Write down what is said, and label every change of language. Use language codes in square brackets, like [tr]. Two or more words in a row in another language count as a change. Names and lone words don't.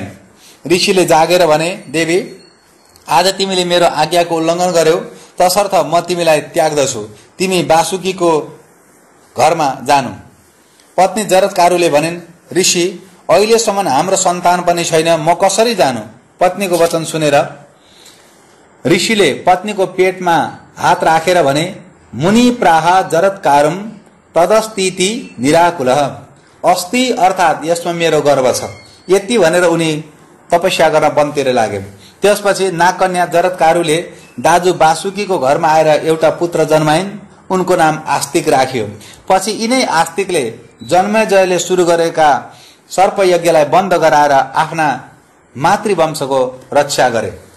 [ne] ऋषिले जागेर भने, देवी, आज तिमीले मेरो आज्ञाको उल्लङ्घन गर्यौ, तसर्थ म तिमीलाई त्याग्दछु, तिमी वासुकीको घरमा जानु। पत्नी जरत्कारुले भनिन्, ऋषि, अहिलेसम्म हाम्रो सन्तान पनि छैन, म कसरी जानु? पत्नीको वचन सुनेर ऋषिले पत्नीको पेटमा हात राखेर भने, [sa] मुनि प्राह जरत्कारुम तदस्तीति निराकुलः, [ne] अस्ति अर्थात यसमा मेरो गर्व छ। यति भनेर उनी तपस्या गर्न वनतिर लागे। त्यसपछि नागकन्या जरत्कारुले दाजु वासुकीको घरमा आएर एउटा पुत्र जन्माइन्। उनको नाम आस्तिक राखियो। पछि यिनै आस्तिकले जन्मेजयले सुरु गरेका सर्पयज्ञलाई बन्द गराएर आफ्ना मातृवंशको रक्षा गरे।